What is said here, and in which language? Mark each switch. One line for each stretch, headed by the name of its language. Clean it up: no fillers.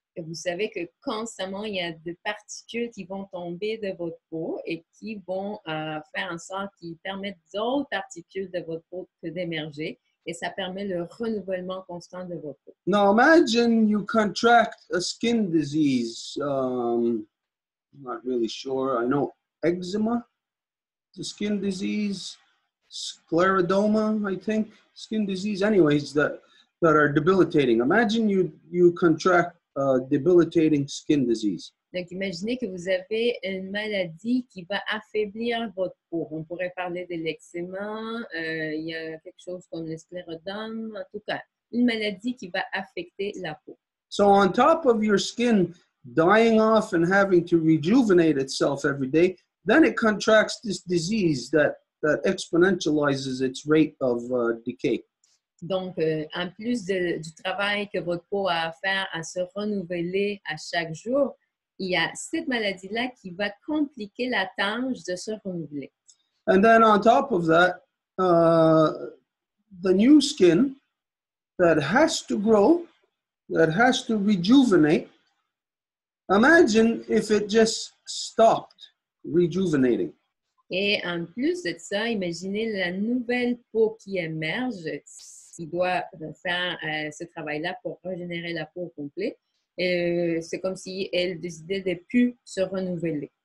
French: Et vous savez que constamment, il y a des particules qui vont tomber de votre peau et qui vont faire en sorte qu'ils permettent d'autres particules de votre peau d'émerger. Et ça permet le renouvellement constant de votre peau.
English: Now imagine you contract a skin disease. I'm not really sure. I know eczema, the skin disease, sclerodoma, I think, skin disease. Anyways, that are debilitating. Imagine you contract a debilitating skin disease.
French: Donc, imaginez que vous avez une maladie qui va affaiblir votre peau. On pourrait parler de l'eczéma, il y a quelque chose comme le sclérodome, en tout cas, une maladie qui va affecter la peau.
English: So on top of your skin dying off and having to rejuvenate itself every day, then it contracts this disease that exponentializes its rate of decay.
French: Donc, en plus du travail que votre peau a à faire à se renouveler à chaque jour, il y a cette maladie-là qui va compliquer la tâche de se renouveler.
English: And then on top of that, the new skin that has to grow, that has to rejuvenate, imagine if it just stopped rejuvenating.
French: Et en plus de ça, imaginez la nouvelle peau qui émerge, qui doit faire ce travail-là pour régénérer la peau au complet. C'est comme si elle décidait de ne plus se renouveler.